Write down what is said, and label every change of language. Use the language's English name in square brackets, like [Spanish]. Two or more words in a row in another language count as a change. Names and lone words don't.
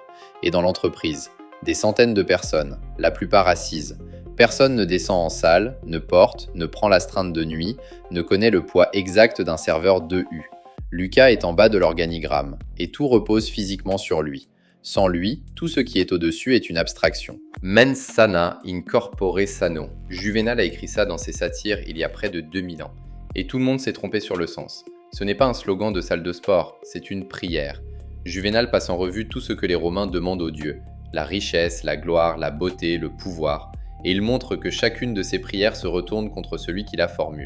[French] Et dans l'entreprise, des centaines de personnes, la plupart assises. Personne ne descend en salle, ne porte, ne prend l'astreinte de nuit, ne connaît le poids exact d'un serveur 2U. Lucas est en bas de l'organigramme, et tout repose physiquement sur lui. Sans lui, tout ce qui est au-dessus est une abstraction. [Latin] Mens sana in corpore sano. [French] Juvénal a écrit ça dans ses satires il y a près de 2000 ans. Et tout le monde s'est trompé sur le sens. Ce n'est pas un slogan de salle de sport, c'est une prière. Juvénal passe en revue tout ce que les Romains demandent aux dieux. La richesse, la gloire, la beauté, le pouvoir. Et il montre que chacune de ces prières se retourne contre celui qui la formule.